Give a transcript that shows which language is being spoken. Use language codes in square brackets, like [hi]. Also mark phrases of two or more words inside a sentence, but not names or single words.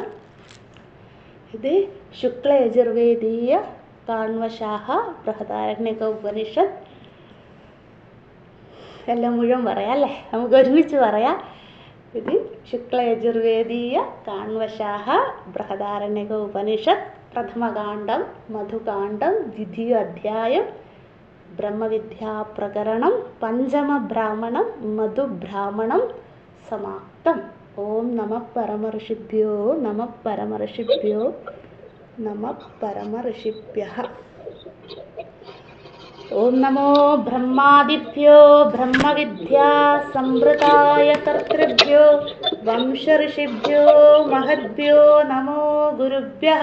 [ml] ഇത് ശുക്ലയജുർവേദീയ കാണ്വശാഖ ബൃഹദാരണ്യക ഉപനിഷത്ത്. എല്ലാം മുഴുവൻ പറയാം അല്ലേ? നമുക്ക് ഒരുമിച്ച് പറയാം. ഇത് ശുക്ലയജുർവേദീയ കാണ്വശാഖ ബൃഹദാരണ്യക ഉപനിഷത്ത്, പ്രഥമകാണ്ഡം മധുകാണ്ഡം, ദ്വിതീയ അധ്യായം, [sa] ब्रह्मविद्याप्रकरणं पञ्चमब्राह्मणं मधुब्राह्मणं समाप्तम्। ओम नमः परमऋषिभ्यो नमः परमऋषिभ्यो नमः परमऋषिभ्यः। ओम नमो ब्रह्मादिभ्यो ब्रह्मविद्या संवृताय कर्तृभ्यो वंशऋषिभ्यो महद्भ्यो नमो गुरुभ्यः।